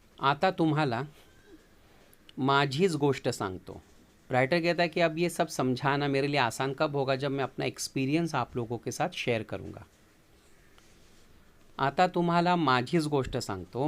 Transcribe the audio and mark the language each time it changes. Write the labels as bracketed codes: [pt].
[mr] आता तुम्हाला माझीच गोष्ट सांगतो। [hi] राइटर कहता है कि अब ये सब समझाना मेरे लिए आसान कब होगा? जब मैं अपना एक्सपीरियंस आप लोगों के साथ शेयर करूंगा। [mr] आता तुम्हाला माझीच गोष्ट सांगतो।